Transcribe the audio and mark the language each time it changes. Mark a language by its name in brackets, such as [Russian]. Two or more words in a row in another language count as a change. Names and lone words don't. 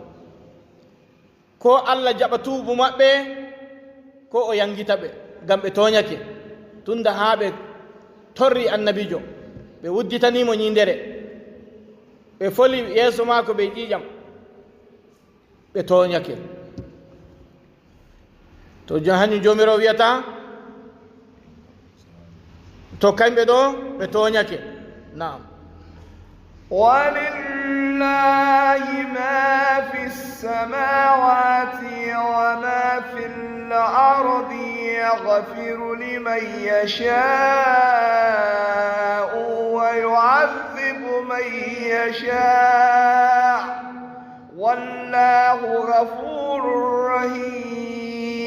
[Fula] ko Allah jaɓa tuubu maɓɓe ko o yangita ɓe gam ɓe toñake tunda ha ɓe torri annabijo ɓe wudditanimo ñindere ɓe foli yeeso maako ɓe ƴiƴam ɓe toñake to hañum jomirawo wiyata to kamɓe ɗo ɓe toñake naam [Arabic] ولله ما في السماوات وما في الأرض يغفر لمن يشاء ويعذب من يشاء والله غفور رحيم